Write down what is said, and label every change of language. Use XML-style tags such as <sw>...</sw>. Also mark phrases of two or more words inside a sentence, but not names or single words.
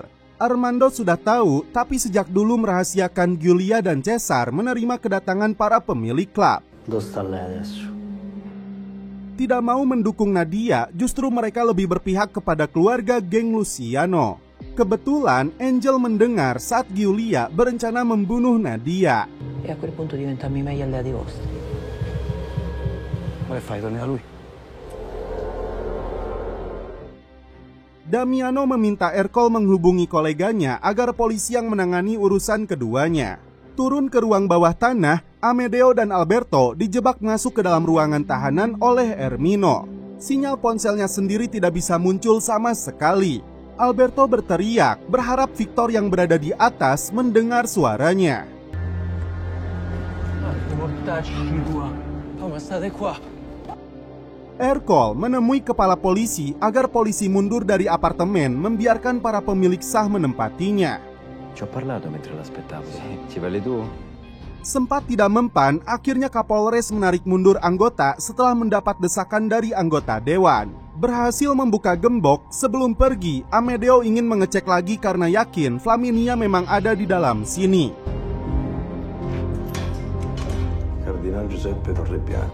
<id>Armando sudah tahu, tapi sejak dulu merahasiakan Giulia dan Cesar menerima kedatangan para pemilik klub. Tidak mau mendukung Nadia, justru mereka lebih berpihak kepada keluarga geng Luciano. Kebetulan Angel mendengar saat Giulia berencana membunuh Nadia.</id> <it>E a quel punto diventiamo i meglio alleati vostri. Ma che fai, torni da lui?</it> <id>Damiano meminta Ercole menghubungi koleganya agar polisi yang menangani urusan keduanya. Turun ke ruang bawah tanah, Amedeo dan Alberto dijebak masuk ke dalam ruangan tahanan oleh Ermino. Sinyal ponselnya sendiri tidak bisa muncul sama sekali. Alberto berteriak, berharap Victor yang berada di atas mendengar suaranya. Ercole menemui kepala polisi agar polisi mundur dari apartemen, membiarkan para pemilik sah menempatinya.</id> <it>Ci ho parlato mentre l'aspettavo. Ci parli tu?</it> <id>Sempat tidak mempan, akhirnya Kapolres menarik mundur anggota setelah mendapat desakan dari anggota dewan. Berhasil membuka gembok, sebelum pergi, Amedeo ingin mengecek lagi karena yakin Flaminia memang ada di dalam sini. Kardinal Giuseppe Torrepiano.</id>